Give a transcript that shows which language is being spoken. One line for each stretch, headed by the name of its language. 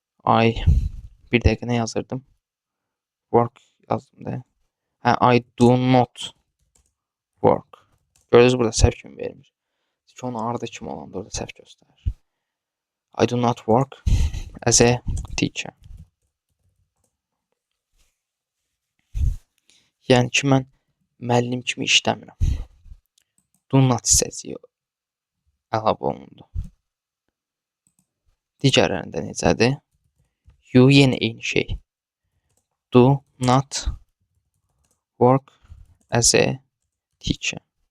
Azerbaijani: I bir dəqiqə nə yazırdım? Work yazdım da. Hə,
English: I do not work.
Azerbaijani: Görürsünüz, burada səhv kimi vermir. Çünki onun ardı kimi olanda orada səhv göstərir.
English: I do not work as a teacher.
Azerbaijani: Yəni ki, mən müəllim kimi işləmirəm. Do not hissəsi əlavə olundu. Digərlərində necədir? You yenə eyni şey.
English: Do not work as a teacher.